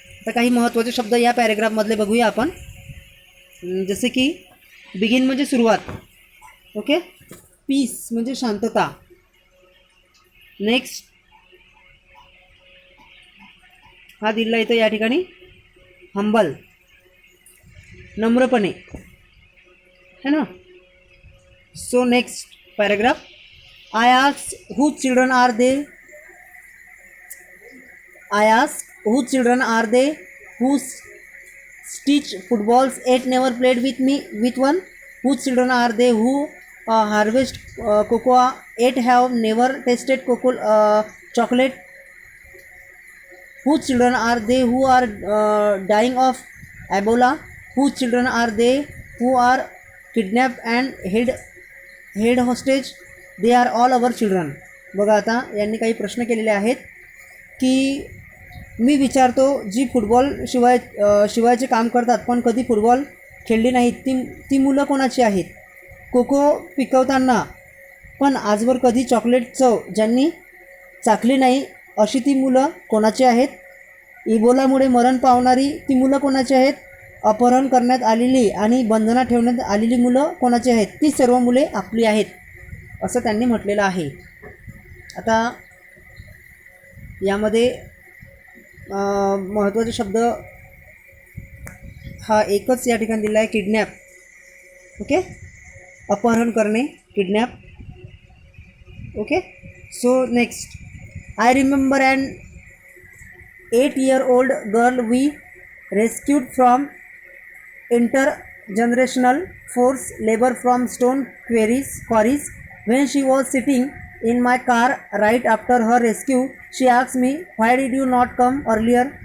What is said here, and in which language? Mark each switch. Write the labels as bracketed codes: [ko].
[mr] तर काही महत्त्वाचे शब्द या पॅरेग्राफमधले बघूया आपण. जसे की बिगिन म्हणजे सुरुवात. ओके. पीस म्हणजे शांतता. नेक्स्ट हा दिला इथं या ठिकाणी हंबल, नम्रपणे, है ना. So next paragraph. [en] I ask who children are they, I ask whose children are they who stitch footballs yet never played with one? Whose children are they who harvest cocoa yet have never tasted chocolate? Whose children are they who are dying of Ebola? Whose children are they who are kidnapped and held hostage? They are all our children. [mr] बघा आता यांनी काही प्रश्न केलेले आहेत की मी विचारतो, जी football शिवायचे काम करतात पण कधी फुटबॉल खेळली नाहीत ती मुलं कोणाची आहेत? कोको पिकवताना पण आजवर कधी चॉकलेट चव ज्यांनी चाखली नाही अशी ती मुलं कोणाची आहेत? इबोलामुळे मरण पावणारी ती मुलं कोणाची आहेत? अपहरण करण्यात आलेली आणि बंधनात ठेवण्यात आलेली मुलं कोणाची आहेत? ती सर्व मुले आपली आहेत, असं त्यांनी म्हटलेलं आहे. आता यामध्ये महत्त्वाचे शब्द हा एकच या ठिकाणी दिला आहे, किडनॅप. ओके. अपहरण करणे, kidnap. Okay. So next, [en] I remember an 8-year-old girl we rescued from intergenerational forced labor from stone quarries. When she was sitting in my car right after her rescue, she asked me, "Why did you not come earlier?"